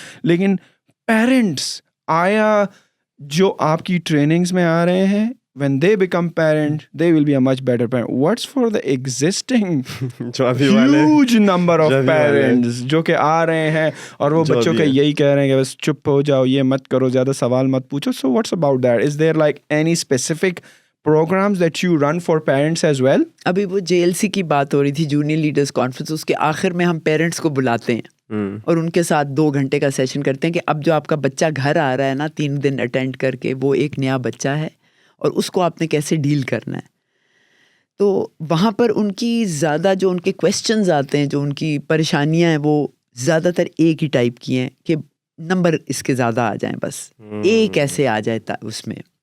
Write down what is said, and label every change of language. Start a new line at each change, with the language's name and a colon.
Urdu: لیکن پیرنٹس آیا جو آپ کی ٹریننگز میں آ رہے ہیں,
English: when they become parent they will be a much better parent. What's for the existing huge number of parents
Urdu: جو کہ آ رہے ہیں اور وہ بچوں کے یہی کہہ رہے ہیں کہ بس چپ ہو جاؤ, یہ مت کرو, زیادہ سوال مت پوچھو.
English: So what's about that? Is there like any specific programs that you run for parents as well?
Urdu: ابھی وہ JLC کی بات ہو رہی تھی, جونیئر لیڈرز کانفرنس, اس کے آخر میں ہم پیرنٹس کو بلاتے ہیں اور ان کے ساتھ 2 گھنٹے کا سیشن کرتے ہیں کہ اب جو آپ کا بچہ گھر آ رہا ہے نا 3 دن اٹینڈ کر کے, وہ ایک نیا بچہ ہے اور اس کو آپ نے کیسے ڈیل کرنا ہے. تو وہاں پر ان کی زیادہ جو ان کے کویسچنز آتے ہیں, جو ان کی پریشانیاں ہیں, وہ زیادہ تر ایک ہی ٹائپ کی ہیں کہ نمبر اس کے زیادہ آ جائیں, بس ایک ایسے آ جائے اس میں.